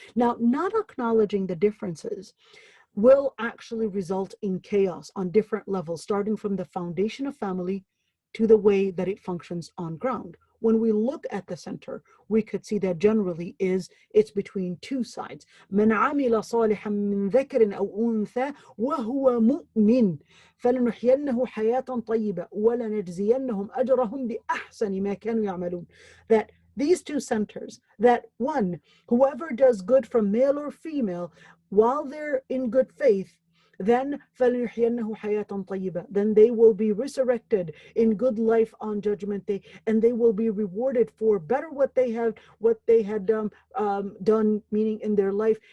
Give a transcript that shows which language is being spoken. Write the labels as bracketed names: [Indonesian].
[English] Now, not acknowledging the differences will actually result in chaos on different levels, starting from the foundation of family to the way that it functions on ground. When we look at the center, we could see that generally it's between two sides. [Arabic] من عمل صالحا من ذكر أو أنثى وهو مؤمن فلنحيينه حياة طيبة ولنجزينهم أجرهم بأحسن ما كانوا يعملون. [English] That these two centers, that one, whoever does good from male or female while they're in good faith, then [Arabic] فَلْيُحْيَنَّهُ حَيَاةً طَيِّبَةً, [English] then they will be resurrected in good life on judgment day, and they will be rewarded for better what they had done, meaning in their life.